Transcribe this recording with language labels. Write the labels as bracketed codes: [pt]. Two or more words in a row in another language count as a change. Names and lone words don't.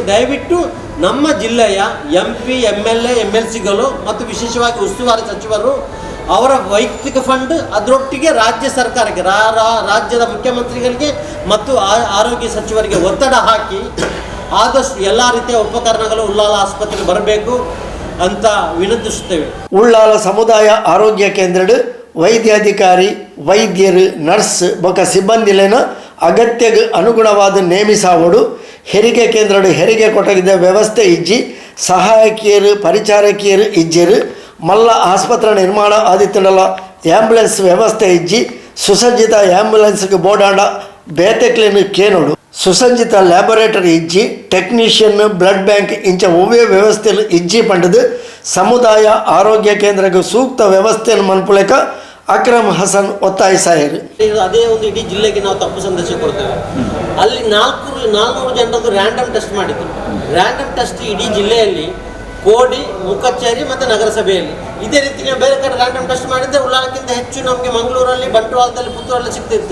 [kn] ದಯವಿಟ್ಟು ನಮ್ಮ ಜಿಲ್ಲೆಯ MP MLA MLCಗಳು ಮತ್ತು ವಿಶೇಷವಾಗಿ ಉಸ್ತುವಾರಿ ಸಚಿವರು ಅವರ ವೈಯಕ್ತಿಕ ಫಂಡ್ ಅದರೊಟ್ಟಿಗೆ ರಾಜ್ಯ ಸರ್ಕಾರಕ್ಕೆ ರಾಜ್ಯದ ಮುಖ್ಯಮಂತ್ರಿಗಳಿಗೆ ಮತ್ತು ಆರೋಗ್ಯ ಸಚಿವರಿಗೆ ಒತ್ತಡ ಹಾಕಿ ಆದಷ್ಟು ಎಲ್ಲ ರೀತಿಯ ಉಪಕರಣಗಳು ಉಳ್ಳಾಲ ಆಸ್ಪತ್ರೆಗೆ ಬರಬೇಕು ಅಂತ ವಿನಂತಿಸುತ್ತೇವೆ. [tcy] ಉಳ್ಳಾಲ ಸಮುದಾಯ ಆರೋಗ್ಯ ಕೇಂದ್ರಡು ವೈದ್ಯಾಧಿಕಾರಿ, ವೈದ್ಯರು, ನರ್ಸ್ ಬೊಕ ಸಿಬ್ಬಂದಿಲೇನ ಅಗತ್ಯಗೆ ಅನುಗುಣವಾದ ನೇಮಿಸಾವಡು ಹೆರಿಗೆ ಕೇಂದ್ರಡು ಹೆರಿಗೆ ಕೊಟ್ಟಗಿದ್ದ ವ್ಯವಸ್ಥೆ ಇಜ್ಜಿ ಸಹಾಯಕಿಯರು ಪರಿಚಾರಕಿಯರು ಇಜ್ಜರು ಮಲ್ಲ ಆಸ್ಪತ್ರೆ ನಿರ್ಮಾಣ ಆದಿತ್ತಂಡಲ ಆಂಬ್ಯುಲೆನ್ಸ್ ವ್ಯವಸ್ಥೆ ಇಜ್ಜಿ ಸುಸಜ್ಜಿತ ಆಂಬ್ಯುಲೆನ್ಸ್ಗೆ ಬೋಡಾಂಡ ಬೇತೆ ಕ್ಲಿನಿಕ್ ಕೇನೋಡು ಸುಸಜ್ಜಿತ ಲ್ಯಾಬೊರೇಟರಿ ಇಜ್ಜಿ ಟೆಕ್ನಿಷಿಯನ್ [en] blood bank [tcy] ಇಂಚ ಒವ್ವೇ ವ್ಯವಸ್ಥೆಯಲ್ಲಿ ಇಜ್ಜಿ ಪಂಡದು ಸಮುದಾಯ ಆರೋಗ್ಯ ಕೇಂದ್ರಕ್ಕೆ ಸೂಕ್ತ ವ್ಯವಸ್ಥೆಯನ್ನು ಮನ್ಪುಳಕ ಅಕ್ರಮ್ ಹಸನ್ ಒತ್ತಾಯಿಸಾಯರು. [kn] ಅದೇ ಒಂದು ಇಡೀ ಜಿಲ್ಲೆಗೆ ನಾವು ತಪ್ಪು ಸಂದೇಶ ಕೊಡ್ತೇವೆ. ಅಲ್ಲಿ 400 ಜನರದ್ದು [en] random test [kn] ಮಾಡಿದ್ರು. [en] random test [kn] ಇಡೀ ಜಿಲ್ಲೆಯಲ್ಲಿ ಕೋಡಿ, ಮುಖಚೇರಿ ಮತ್ತು ನಗರಸಭೆಯಲ್ಲಿ ಇದೇ ರೀತಿ ನಾವು ಬೇರೆ ಕಡೆ [en] random test [kn] ಮಾಡಿದ್ದೆ ಉಳ್ಳಾಲಕ್ಕಿಂತ ಹೆಚ್ಚು ನಮಗೆ ಮಂಗಳೂರಲ್ಲಿ, ಬಂಟ್ವಾಳದಲ್ಲಿ, ಪುತ್ತೂರಲ್ಲಿ ಸಿಗ್ತಿತ್ತು.